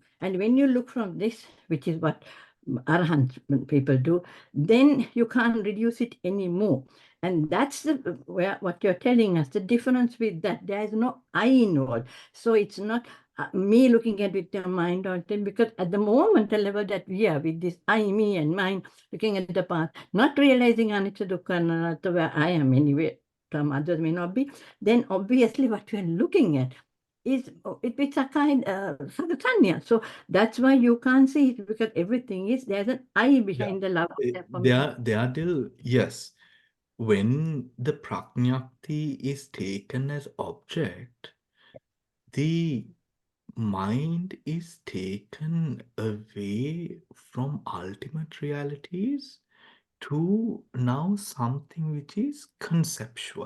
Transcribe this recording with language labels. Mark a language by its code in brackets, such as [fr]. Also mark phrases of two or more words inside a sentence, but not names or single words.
[en] And when you look from this, which is what Arahant people do, then you can't reduce it anymore. And that's what you're telling us, the difference with that. There is no I involved. So it's not me looking at with your mind or thing, because at the moment, the level that we are with this I, me, and mine, looking at the past, not realizing [pi] anicca, dukkha, anatta, [en] where I am anyway, some others may not be, then obviously what you're looking at is it's a kind of sagatanya. So that's why you can't see it, because everything is, there's an I behind the love. They are still, yes. When the prajnapti is taken as object, the mind is taken away from ultimate realities to now something which is conceptual.